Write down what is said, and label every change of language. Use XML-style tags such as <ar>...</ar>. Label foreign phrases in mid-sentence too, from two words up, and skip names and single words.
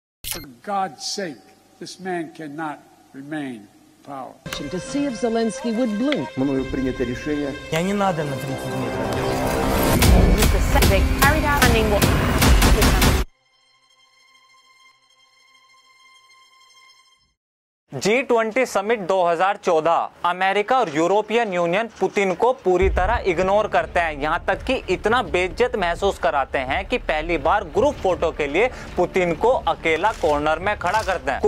<en>For God's sake, this man cannot remain in power. To see if Zelensky would blink.</en> <ru>Мною принято решение. Я не надо на 30 метров.</ru> <hi>G20 समिट 2014। अमेरिका और यूरोपियन यूनियन पुतिन को पूरी तरह इग्नोर करते हैं, यहां तक कि इतना बेइज्जत महसूस कराते हैं कि पहली बार</hi> <en>group photo</en> <hi>के लिए पुतिन को अकेला कॉर्नर में खड़ा करते हैं।</hi>